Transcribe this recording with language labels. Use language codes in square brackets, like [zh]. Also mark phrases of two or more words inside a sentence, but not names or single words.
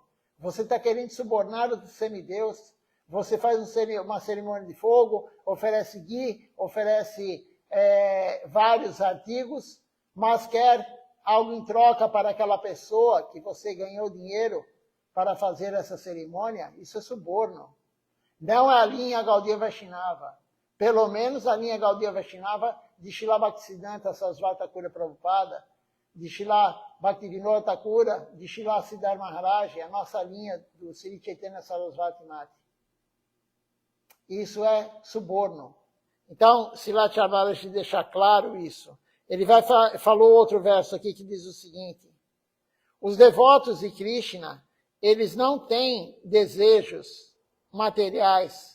[pt] Você está querendo subornar os semideus. Você faz uma cerimônia de fogo, oferece ghee, oferece vários artigos, mas quer algo em troca para aquela pessoa que você ganhou dinheiro para fazer essa cerimônia. Isso é suborno. Não é a linha Gaudiya Vaishnava. Pelo menos a linha Gaudiya Vaishnava de Srila Bhaktisiddhanta Sarasvati Thakura Prabhupada, de Srila Bhaktivinoda Thakura, de Srila Siddhar Maharaj, a nossa linha do Sri Chaitanya Sarasvati Mati. Isso é suborno. Então, Srila Maharaj deixa claro isso. Ele falou outro verso aqui que diz o seguinte: os devotos de Krishna, eles não têm desejos materiais.